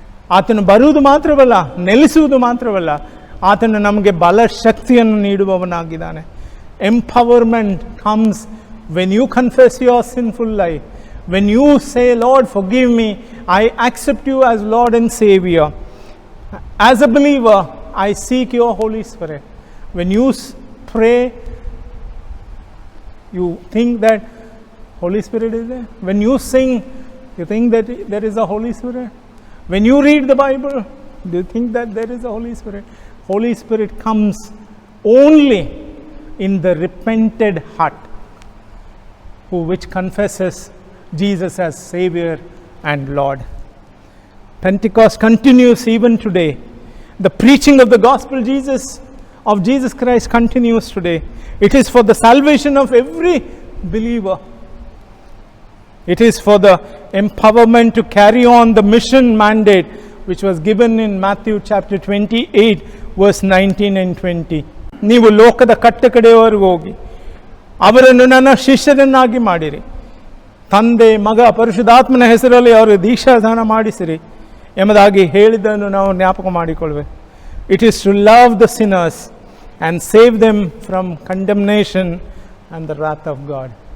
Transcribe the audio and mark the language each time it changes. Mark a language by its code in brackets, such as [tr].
[kn] ಆತನು ಬರುವುದು ಮಾತ್ರವಲ್ಲ, ನೆಲೆಸುವುದು ಮಾತ್ರವಲ್ಲ, ಆತನು ನಮಗೆ ಬಲ ಶಕ್ತಿಯನ್ನು ನೀಡುವವನಾಗಿದ್ದಾನೆ. [en] Empowerment comes when you confess your sinful life. When you say, Lord forgive me, I accept you as Lord and saviour. As a believer, I seek your Holy Spirit. When you pray, you think that Holy Spirit is there. When you sing, you think that there is a Holy Spirit. When you read the Bible, do you think that there is a Holy Spirit? Holy Spirit comes only in the repented heart, which confesses Jesus as Savior and Lord. Pentecost continues even today. The preaching of the gospel of Jesus Christ continues today. It is for the salvation of every believer. It is for the empowerment to carry on the mission mandate which was given in Matthew chapter 28 verse 19 and 20. [kn] ನೀವು ಲೋಕದ ಕಟ್ಟಕಡೆಯವರೆಗೂ ಹೋಗಿ ಅವರನ್ನು ನನ್ನ ಶಿಷ್ಯರನ್ನಾಗಿ ಮಾಡಿರಿ, ತಂದೆ ಮಗ ಪರಿಶುದ್ಧಾತ್ಮನ ಹೆಸರಲ್ಲಿ ಅವರು ದೀಕ್ಷಾದಾನ ಮಾಡಿಸಿರಿ ಎಂಬುದಾಗಿ ಹೇಳಿದ್ದನ್ನು ನಾವು ಜ್ಞಾಪಕ ಮಾಡಿಕೊಳ್ಳಬೇಕು. [en] It is to love the sinners and save them from condemnation and the wrath of God.